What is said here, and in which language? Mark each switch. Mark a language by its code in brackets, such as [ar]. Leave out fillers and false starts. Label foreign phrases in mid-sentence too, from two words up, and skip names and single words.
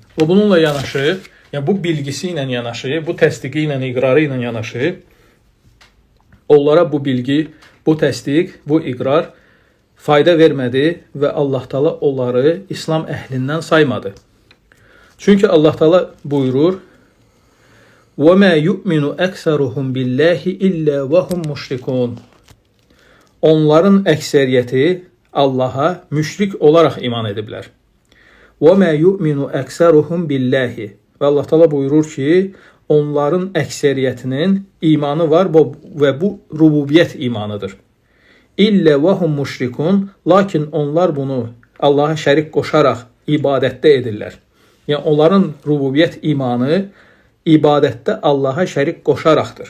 [az] Və bununla yanaşı, yəni bu bilgisi ilə yanaşı, bu təsdiqi ilə, iqrarı ilə yanaşı, onlara bu bilgi, bu təsdiq, bu iqrar fayda vermədi və Allah Taala onları İslam əhlindən saymadı. Çünki Allah Taala buyurur, [ar] وَمَا يُؤْمِنُ أَكْسَرُهُمْ بِاللّٰهِ إِلَّا وَهُمْ مُشْرِكُونَ. [az] Onların əksəriyyəti Allaha müşrik olaraq iman ediblər. [ar] وَمَا يُؤْمِنُ أَكْسَرُهُمْ بِاللّٰهِ. [az] Və Allah Teala buyurur ki, onların əksəriyyətinin imanı var və bu rububiyyət imanıdır. [ar] إلا وهم مشركون, [az] lakin onlar bunu Allaha şərik qoşaraq ibadətdə edirlər. Yəni onların rububiyyət imanı ibadətdə Allaha şərik qoşaraqdır.